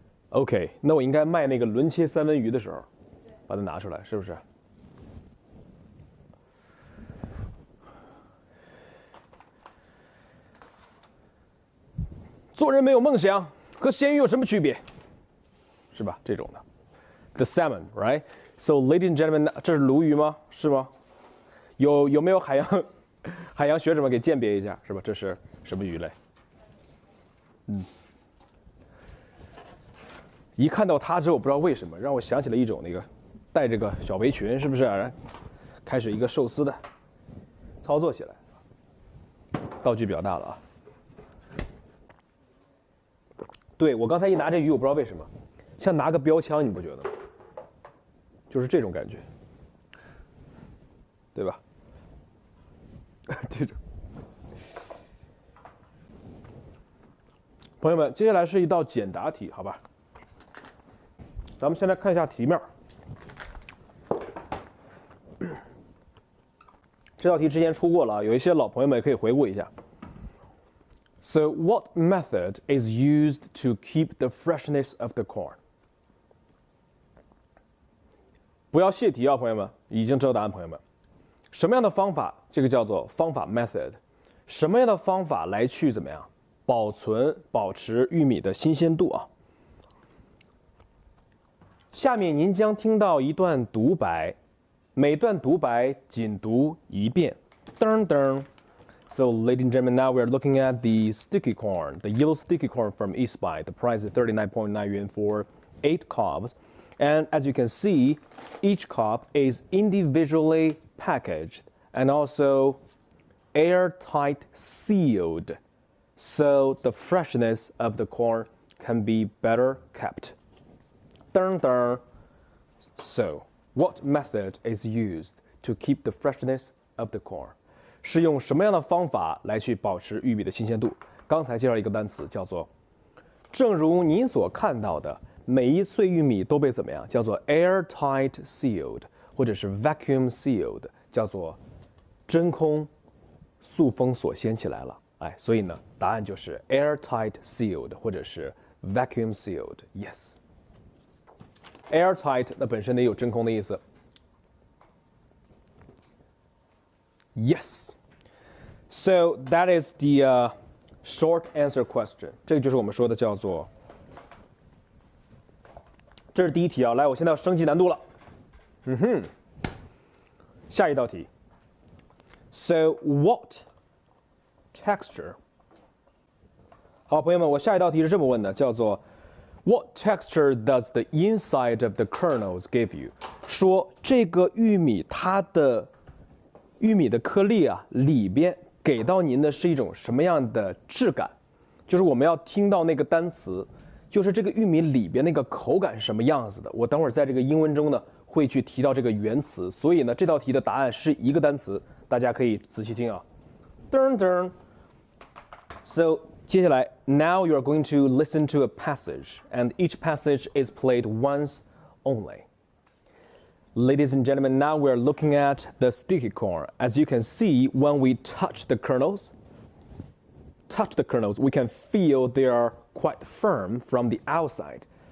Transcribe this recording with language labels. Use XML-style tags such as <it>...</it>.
<zh>OK， 那我应该卖那个轮切三文鱼的时候，把它拿出来，是不是？做人没有梦想，和咸鱼有什么区别？是吧？这种的</zh> <en>，the salmon, right? So, ladies and gentlemen，</en> <zh>这是鲈鱼吗？是吗？有没有海洋学者们给鉴别一下，是吧？这是什么鱼类？一看到它之后，不知道为什么让我想起了一种那个带这个小围裙，是不是？开始一个寿司的操作起来，道具比较大了啊。对，我刚才一拿这鱼，我不知道为什么，像拿个标枪，你不觉得吗？就是这种感觉，对吧？这种。朋友们，接下来是一道简答题，好吧？咱们先来看一下题面。这道题之前出过了，有一些老朋友们也可以回顾一下。</zh> <en>So, what method is used to keep the freshness of the corn?</en> <zh>不要泄题啊，朋友们，已经知道答案，朋友们。什么样的方法？这个叫做方法 method。什么样的方法来去怎么样保持玉米的新鲜度啊？下面您将听到一段独白，每段独白仅读一遍。噔噔。</zh> <en>So, ladies and gentlemen, now we're looking at the sticky corn, the yellow sticky corn from East Buy. The price is 39.9 yuan for 8 cobs. And as you can see, each cob is individually packaged and also airtight sealed. So the freshness of the corn can be better kept. Dun, dun. So, what method is used to keep the freshness of the corn?</en> <zh>是用什么样的方法来去保持玉米的新鲜度？刚才介绍一个单词叫做，正如您所看到的，每一穗玉米都被怎么样？叫做 airtight sealed， 或者是 vacuum sealed， 叫做真空塑封锁掀起来了。哎，所以呢，答案就是 airtight sealed， 或者是 vacuum sealed。Yes。airtight 那本身也有真空的意思。</zh> <en>Yes. So that is the short answer question.</en> <zh>这个就是我们说的叫做，这是第一题啊。来，我现在要升级难度了。下一道题。</zh> <en>So what texture?</en> <zh>好，朋友们，我下一道题是这么问的，叫做</zh> <en>What texture does the inside of the kernels give you?</en> <zh>说这个玉米它的玉米的颗粒啊，里边给到您的是一种什么样的质感？就是我们要听到那个单词，就是这个玉米里边那个口感是什么样子的。我等会儿在这个英文中呢会去提到这个原词，所以呢，这道题的答案是一个单词，大家可以仔细听啊。噔噔。</zh> <en>So 接下来 now you are going to listen to a passage, and each passage is played once only. Ladies and gentlemen, now we're looking at the sticky corn. As you can see, when we touch the kernels, we can feel they are quite firm from the outside.</en>